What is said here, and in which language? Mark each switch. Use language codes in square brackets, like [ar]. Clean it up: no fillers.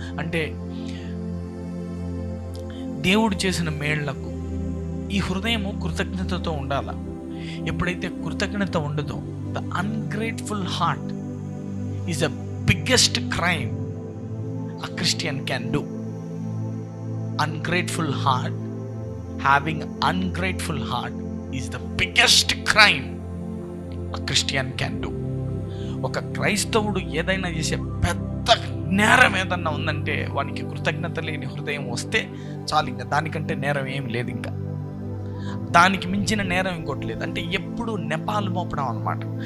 [te] అంటే దేవుడు చేసిన మేళ్లకు ఈ హృదయము కృతజ్ఞతతో ఉండాల. ఎప్పుడైతే కృతజ్ఞత ఉండదో, [en] The ungrateful heart is the biggest crime a Christian can do. Ungrateful heart, having ungrateful heart is the biggest crime a Christian can do. [te] ఒక క్రైస్తవుడు ఏదైనా చేసే పెద్ద నేరం ఏదన్నా ఉందంటే వానికి కృతజ్ఞత లేని హృదయం వస్తే చాలు. ఇంకా దానికంటే నేరం ఏం లేదు, ఇంకా దానికి మించిన నేరం ఇంకోటి లేదు. అంటే ఎప్పుడు నెపాలు మోపడం అన్నమాట.